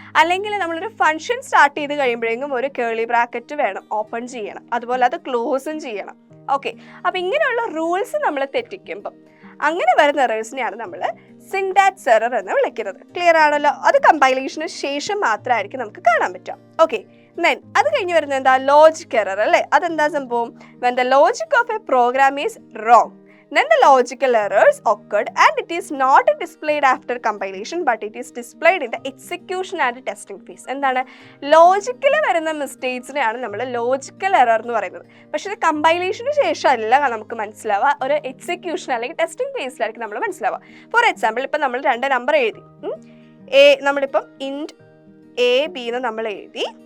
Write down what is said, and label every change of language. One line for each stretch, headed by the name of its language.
Malayalam: അല്ലെങ്കിൽ നമ്മളൊരു function start ചെയ്ത് കഴിയുമ്പോഴേക്കും ഒരു കേളി ബ്രാക്കറ്റ് വേണം, ഓപ്പൺ ചെയ്യണം, അതുപോലെ അത് ക്ലോസും ചെയ്യണം. ഓക്കെ, അപ്പം ഇങ്ങനെയുള്ള റൂൾസ് നമ്മൾ തെറ്റിക്കുമ്പം അങ്ങനെ വരുന്ന എറേഴ്സിനെയാണ് നമ്മൾ സിൻടാക്സ് എറർ എന്ന് വിളിക്കുന്നത്. ക്ലിയർ ആണല്ലോ? അത് കമ്പൈലേഷന് ശേഷം മാത്രമായിരിക്കും നമുക്ക് കാണാൻ പറ്റുക. ഓക്കെ, ദെൻ അത് കഴിഞ്ഞ് വരുന്നത് എന്താ? ലോജിക് എറർ അല്ലേ? അതെന്താ സംഭവം?
English: when the logic of a program is wrong, then the logical errors occurred and it is not displayed after compilation but it is displayed in the execution and testing phase.
Malayalam: എന്താണ്? Logical വരുന്ന മിസ്റ്റേക്സിനെയാണ് നമ്മൾ logical error എന്ന് പറയുന്നത്. പക്ഷേ ഇത് കമ്പൈലേഷന് ശേഷം അല്ല നമുക്ക് മനസ്സിലാവുക, ഒരു എക്സിക്യൂഷൻ അല്ലെങ്കിൽ ടെസ്റ്റിംഗ് ഫേസിലായിരിക്കും നമ്മൾ മനസ്സിലാവുക. ഫോർ എക്സാമ്പിൾ, ഇപ്പം നമ്മൾ 2 നമ്പർ എഴുതി, നമ്മളിപ്പം ഇൻറ്റ് എ ബി എന്ന് നമ്മൾ എഴുതി.